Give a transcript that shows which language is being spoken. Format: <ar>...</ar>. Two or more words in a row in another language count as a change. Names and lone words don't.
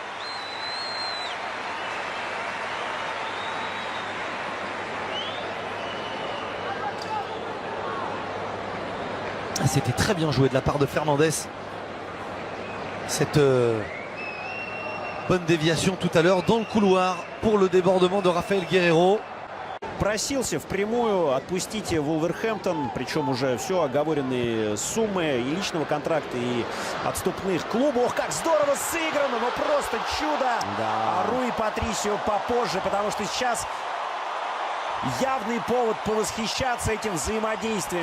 <fr>C'était très bien joué de la part de Fernandes. Cette bonne déviation tout à l'heure dans le couloir pour le débordement de Raphaël Guerreiro.</fr> <ru>Просился впрямую отпустить Вулверхэмптон, причем уже все оговоренные суммы и личного контракта, и отступных клубов. Ох, как здорово сыграно, ну просто чудо! Да. А Руи Патрисио попозже, потому что сейчас явный повод повосхищаться этим взаимодействием.</ru>